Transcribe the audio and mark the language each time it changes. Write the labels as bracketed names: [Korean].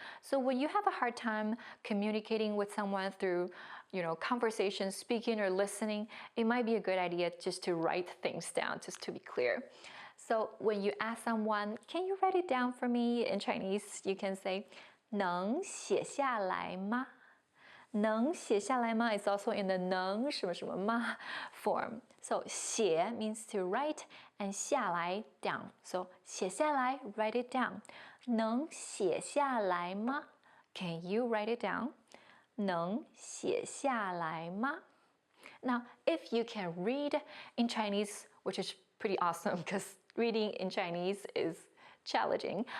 [English] So when you have a hard time communicating with someone through, conversation, speaking, or listening, it might be a good idea just to write things down, just to be clear. So when you ask someone, can you write it down for me in Chinese, you can say, [Chinese] 能写下来吗? 能写下来吗 [English] is also in the 能什么什么吗 form. So 写 means to write, and 下来 down. So 写下来 write it down. [Chinese] 能写下来吗 [English] Can you write it down? [Chinese] 能写下来吗 [English] Now, if you can read in Chinese, which is pretty awesome because reading in Chinese is challenging.